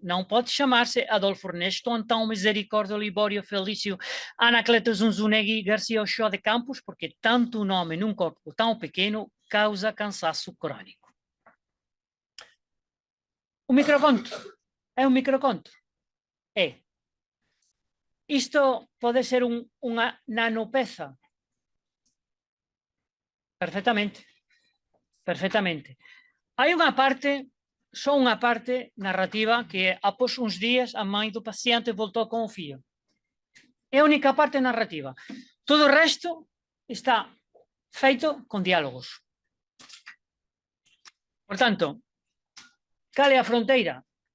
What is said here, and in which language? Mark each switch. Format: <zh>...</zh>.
<pt>Não pode chamar-se Adolfo Ernesto, Antão Misericórdio Libório Felício Anacleto Zunzunegui Garcia Ochoa de Campos, porque tanto nome num corpo tão pequeno causa cansaço crônico. O microconto</pt> <gl>É un microconto? É. Isto pode ser unha nanopeza? Perfectamente. Perfectamente. Hai unha parte, só unha parte narrativa que</gl> <pt>após uns días a mãe do paciente voltou con o fío.</pt> <gl>É a única parte narrativa. Todo o resto está feito con diálogos. Por tanto, cal é a fronteira?</gl>